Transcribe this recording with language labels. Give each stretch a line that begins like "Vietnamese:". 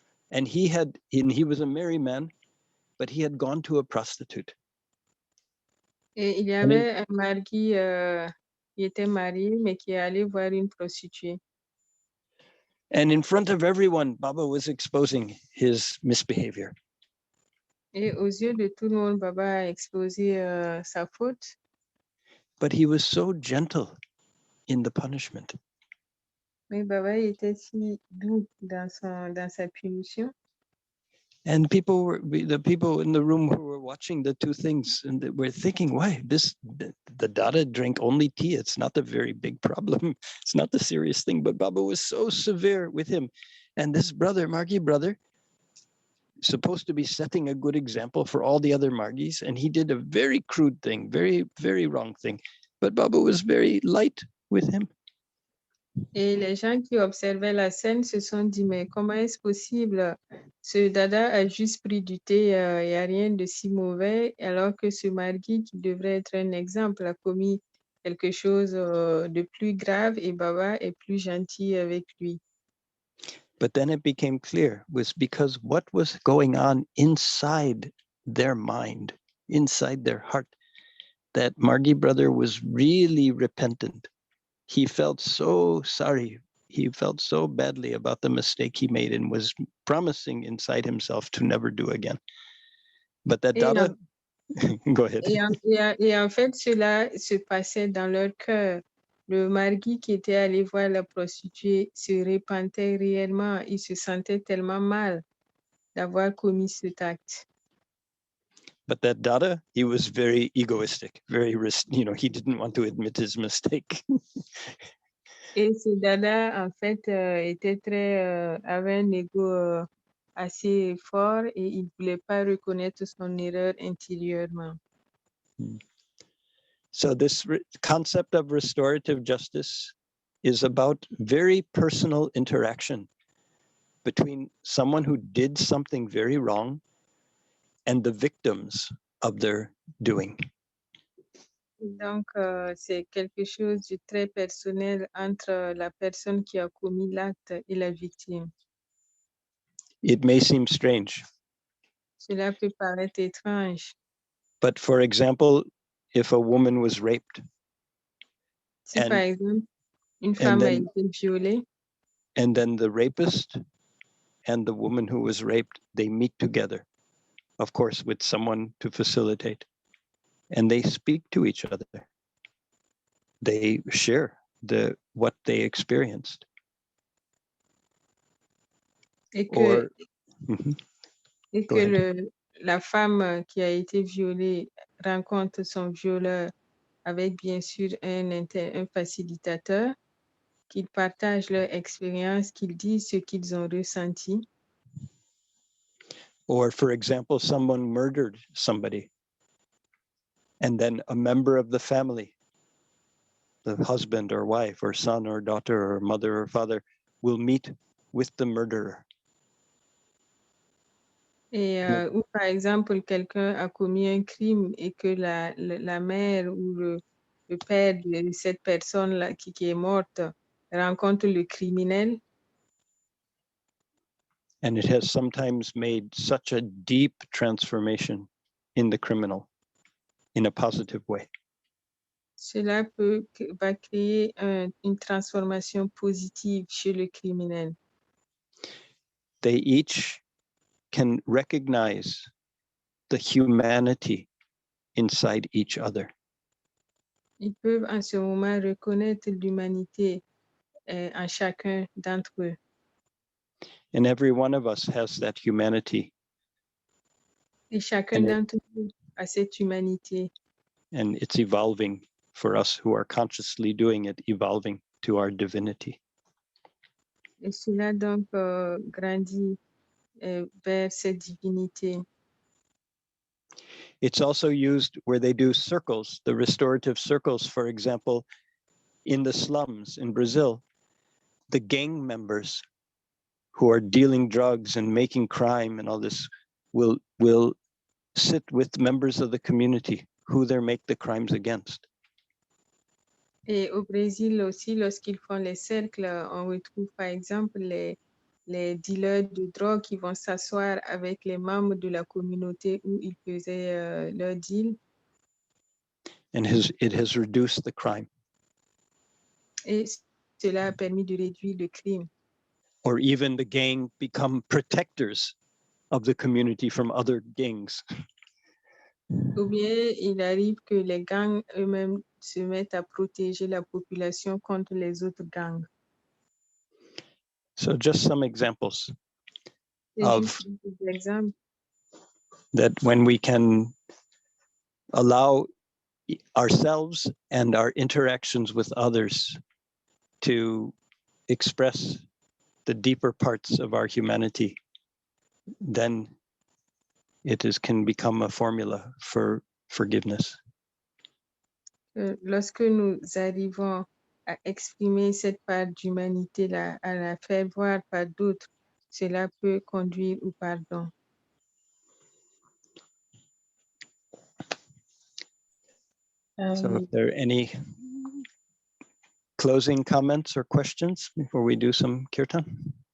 English: And he was a married man, but he had gone to a prostitute.
French: Et il y avait un mari qui était marié, mais qui est allé voir une prostituée.
English: And in front of everyone, Baba was exposing his misbehavior.
French: Et aux yeux de tout le monde, Baba a exposé sa faute.
English: But he was so gentle in the punishment.
French: Mais Baba était si doux dans sa punition.
English: And the people in the room who were watching the two things, and they were thinking, why the dada drank only tea? It's not a very big problem. It's not a serious thing. But Baba was so severe with him. And this brother, Margi brother, supposed to be setting a good example for all the other Margis. And he did a very crude thing, very, very wrong thing. But Baba was very light with him.
French: Et les gens qui observaient la scène se sont dit, mais comment est-ce possible? Ce dada a juste pris du thé, il n'y a rien de si mauvais, alors que ce Margi, qui devrait être un exemple, a commis quelque chose de plus grave et Baba est plus gentil avec lui.
English: But then it became clear was because what was going on inside their mind, inside their heart, that Margi brother was really repentant. He felt so sorry. He felt so badly about the mistake he made and was promising inside himself to never do again. But that dada, go ahead.
French: Et en fait, cela se passait dans leur cœur. Le Margi qui était allé voir la prostituée se repentait réellement. Il se sentait tellement mal d'avoir commis cet acte.
English: But that dada, he was very egoistic, very, he didn't want to admit his mistake.
French: Et ce dada, en fait, avait un ego assez fort et il ne voulait pas reconnaître son erreur intérieurement.
English: So this concept of restorative justice is about very personal interaction between someone who did something very wrong and the victims of their doing.
French: Donc, c'est quelque chose de très personnel entre la personne qui a commis l'acte et la victime.
English: It may seem strange,
French: Cela peut paraître étrange.
English: but for example, if a woman was raped
French: Si, par exemple, une femme a été violée,
English: and then the rapist and the woman who was raped, they meet together, of course, with someone to facilitate, and they speak to each other. They share what they experienced.
French: et que, Mhm. et
English: Go
French: que
English: ahead.
French: la femme qui a été violée rencontre son violeur avec bien sûr un facilitateur, qu'ils partagent leur expérience, qu'ils disent ce qu'ils ont ressenti.
English: Or for example, someone murdered somebody, and then a member of the family, the husband or wife or son or daughter or mother or father, will meet with the murderer.
French: Et ou par exemple, quelqu'un a commis un crime et que la mère ou le père de cette personne-là qui est morte rencontre le criminel.
English: And it has sometimes made such a deep transformation in the criminal in a positive way.
French: Cela va créer une transformation positive chez le criminel.
English: They each can recognize the humanity inside each other.
French: Ils peuvent en ce moment reconnaître l'humanité en chacun d'entre eux.
English: And every one of us has that humanity.
French: Et chacun d'entre eux a cette humanité.
English: And it's evolving for us who are consciously doing it, evolving to our divinity.
French: Et cela donc grandit vers cette divinité.
English: It's also used where they do circles, the restorative circles, for example, in the slums in Brazil, the gang members who are dealing drugs and making crime and all this will sit with members of the community who they make the crimes against.
French: Et au Brésil aussi, lorsqu'ils font les cercles, on retrouve par exemple les dealers de drogue qui vont s'asseoir avec les membres de la communauté où ils faisaient leur deal.
English: And it has reduced the crime.
French: Et cela a permis de réduire le crime.
English: Or even the gang become protectors of the community from other gangs.
French: Ou bien il arrive que les gangs eux-mêmes se mettent à protéger la population contre les autres gangs.
English: So just some examples of that when we can allow ourselves and our interactions with others to express the deeper parts of our humanity, then can become a formula for forgiveness.
French: Lorsque nous arrivons à exprimer cette part d'humanité-là, à la faire voir par d'autres, cela peut conduire au pardon.
English: So if there are any closing comments or questions before we do some kirtan?